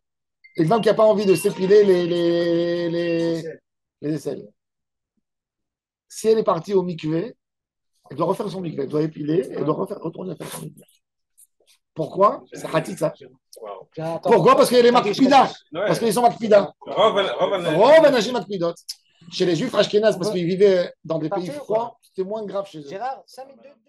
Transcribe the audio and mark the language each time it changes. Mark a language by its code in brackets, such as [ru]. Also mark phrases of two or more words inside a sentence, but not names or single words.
[fr] Une femme qui n'a pas envie de s'épiler les aisselles. Si elle est partie au mikvé, elle doit refaire son mikvé, elle doit épiler, elle doit retourner à faire son mikvé. Pourquoi? C'est pratique ça. Wow. Pourquoi? Parce qu'il y a les makpida. Parce qu'ils sont makpida. [he] רוב אנשים מקפידות. [fr] Chez les juifs ashkénazes, parce qu'ils vivaient dans des pays froids, c'était moins grave chez eux. Gérard, 5 minutes.